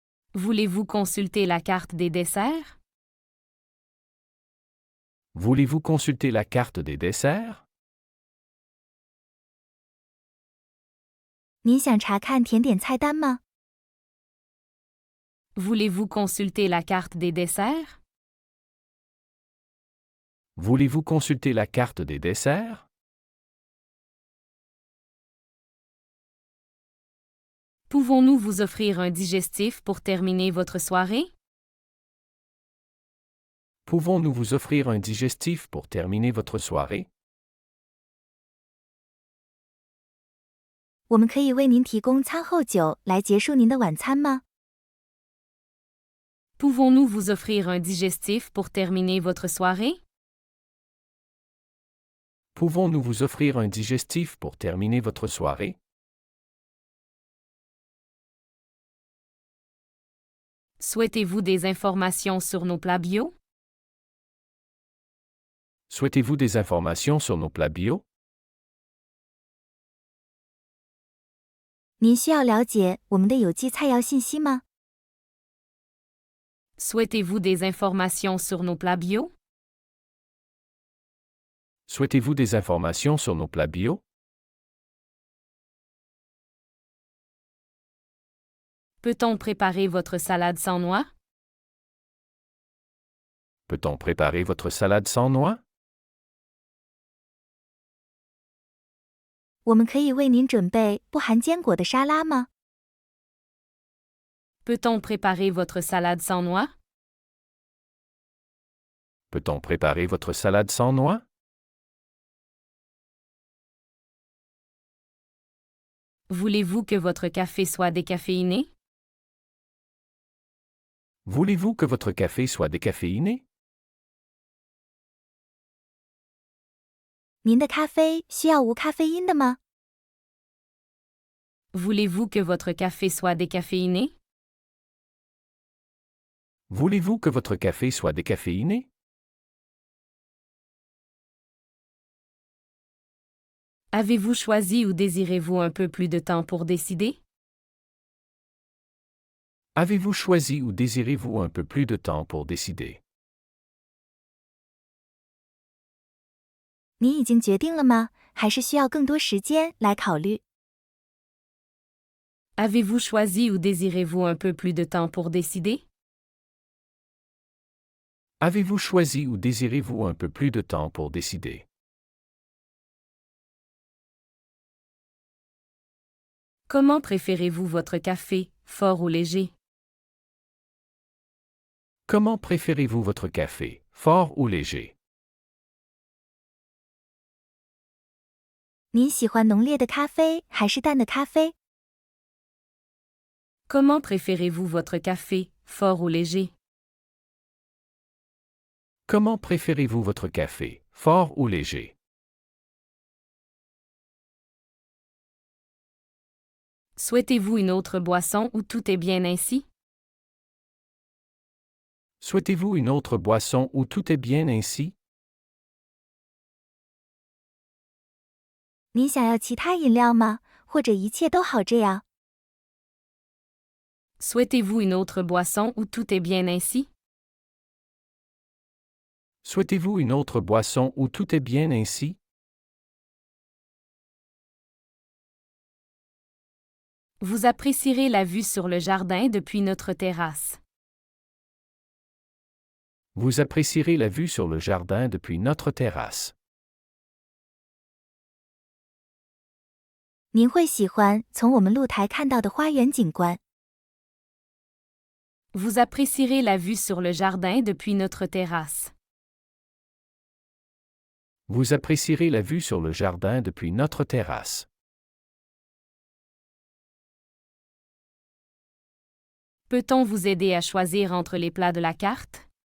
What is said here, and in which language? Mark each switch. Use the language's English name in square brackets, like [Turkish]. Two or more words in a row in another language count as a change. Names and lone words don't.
[French] Voulez-vous consulter la carte des desserts? Voulez-vous consulter la carte des desserts? [Chinese] 您想查看甜点菜单吗？ [French] Voulez-vous consulter la carte des desserts? Voulez-vous consulter la carte des desserts? Pouvons-nous vous offrir un digestif pour terminer votre soirée? Pouvons-nous vous offrir un digestif pour terminer votre soirée? [Chinese] 我们可以为您提供餐后酒来结束您的晚餐吗？ [French] Pouvons-nous vous offrir un digestif pour terminer votre soirée? Pouvons-nous vous offrir un digestif pour terminer votre soirée? Souhaitez-vous des informations sur nos plats bio? Souhaitez-vous des informations sur nos plats bio? [Chinese] 您需要了解我们的有机菜肴信息吗？ [French] Souhaitez-vous des informations sur nos plats bio? Souhaitez-vous des informations sur nos plats bio? Peut-on préparer votre salade sans noix? Peut-on préparer votre salade sans noix? [Chinese] 我们可以为您准备不含坚果的沙拉吗？ [French] Peut-on préparer votre salade sans noix? Peut-on préparer votre salade sans noix? Voulez-vous que votre café soit décaféiné? Voulez-vous que votre café soit décaféiné? [Chinese] 您的咖啡需要无咖啡因的吗？ [French] Voulez-vous que votre café soit décaféiné? Voulez-vous que votre café soit décaféiné? Avez-vous choisi ou désirez-vous un peu plus de temps pour décider? Avez-vous choisi ou désirez-vous un peu plus de temps pour décider? [Chinese] 您已经决定了吗？还是需要更多时间来考虑？ [French] Avez-vous choisi ou désirez-vous un peu plus de temps pour décider? Avez-vous choisi ou désirez-vous un peu plus de temps pour décider? Comment préférez-vous votre café, fort ou léger? Comment préférez-vous votre café, fort ou léger? [Chinese] 您喜欢浓烈的咖啡还是淡的咖啡？ [French] Comment préférez-vous votre café, fort ou léger? Comment préférez-vous votre café, fort ou léger? Souhaitez-vous une autre boisson ou tout est bien ainsi? Souhaitez-vous une autre boisson ou tout est bien ainsi? [Chinese] 您想要其他饮料吗？或者一切都好这样？ [French] Souhaitez-vous une autre boisson ou tout est bien ainsi? Souhaitez-vous une autre boisson ou tout est bien ainsi? Vous apprécierez la vue sur le jardin depuis notre terrasse. Vous apprécierez la vue sur le jardin depuis notre terrasse. [Chinese] 您会喜欢从我们露台看到的花园景观。 [French] Vous apprécierez la vue sur le jardin depuis notre terrasse. Vous apprécierez la vue sur le jardin depuis notre terrasse. Peut-on vous aider à choisir entre les plats de la carte?